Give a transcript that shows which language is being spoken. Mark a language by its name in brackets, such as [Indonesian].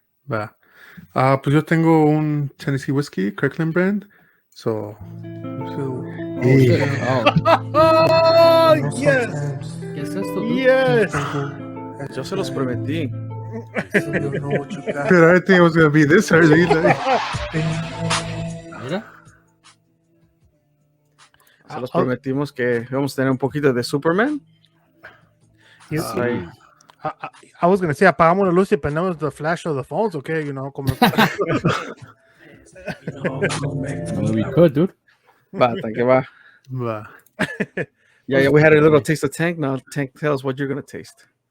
[Spanish] Va. Pues yo tengo un Tennessee Whiskey, Kirkland brand. So. [English] Oh, shit. Oh, Oh, yes. [Spanish] ¿qué es esto, dude? [English] Yes. [Spanish] Yo se los prometí. Pero [English] I think it was going to be this early. Like. [Spanish] Mira. Se los prometimos que vamos a tener un poquito de Superman. Ahí. [English] I was going to say, [Spanish] apagamos la luz y prendemos [English] the flash of the phones, okay? You know, [Spanish] como... [English] Well, we could, dude. [Spanish] Va, tanque, va. Va. [English] Yeah, we had a little taste of Tank. Now, Tank, tell us what you're going to taste.